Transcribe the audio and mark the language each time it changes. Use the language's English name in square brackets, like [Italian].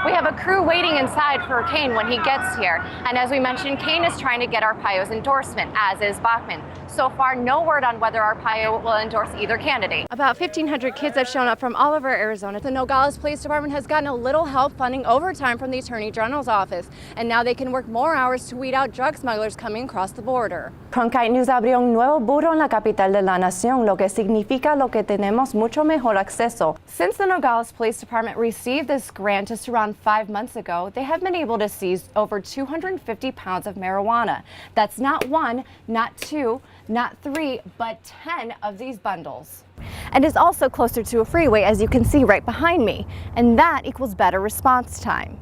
[English] We have a crew waiting inside for Kane when he gets here. And as we mentioned, Kane is trying to get Arpaio's endorsement, as is Bachman. So far, no word on whether Arpaio will endorse either candidate. About 1,500 kids have shown up from all over Arizona. The Nogales Police Department has gotten a little help funding overtime from the Attorney General's office, and now they can work more hours to weed out drug smugglers coming across the border. [Spanish] Cronkite News abrió un nuevo burro en la capital de la nación, lo que significa lo que tenemos mucho mejor acceso. [English] Since the Nogales Police Department received this grant just around 5 months ago, they have been able to seize over 250 pounds of marijuana. That's not one, not two, not three, but 10 of these bundles. And is also closer to a freeway, as you can see right behind me, and that equals better response time.